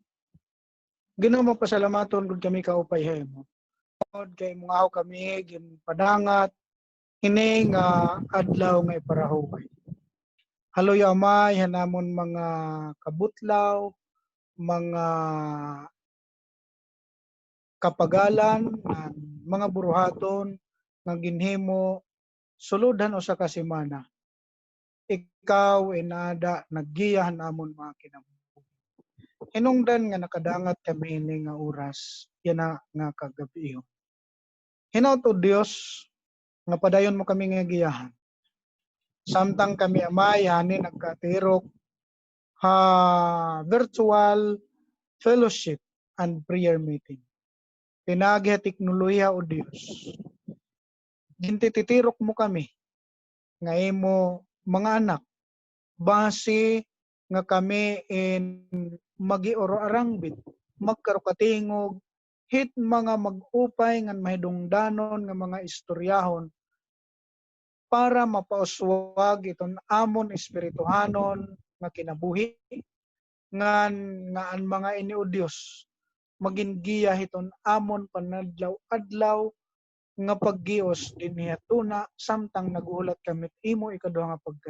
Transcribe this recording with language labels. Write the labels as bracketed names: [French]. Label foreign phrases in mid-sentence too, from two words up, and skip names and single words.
[Waray] Ginoo mo pasalamaton gud kami kaupay mo.Od kay mga aw kami gin padangat hini nga adlaw nga iparahuway. Haloy amay hanamon mga kabutlaw, mga kapagalan, mga buruhaton nga ginhimo suludan usa ka semana. Ikaw inada naggiyahan amon mga kinabuhi. Hinungdan nga nakadangat kami ini nga oras, yan nga kagabi. Hinaut o Dios nga padayon mo kami nga giyahan. Samtang kami amay hani nagkatirok [English] virtual fellowship and prayer meeting. [Waray] Pinagi teknolohiya o Dios. Gintititirok mo kami nga imo mga anak base nga kami in magioro arangbit magkarukatingog hit mga mag-upay nga mahidungdanon nga mga istoryahon para mapauswag iton amon espirituhanon nga kinabuhi nga ang mga ini o Dios magingiya hiton amon panadlaw-adlaw nga paggios dinhi tuna samtang naguhulat kami imo ikaduha nga pagkan.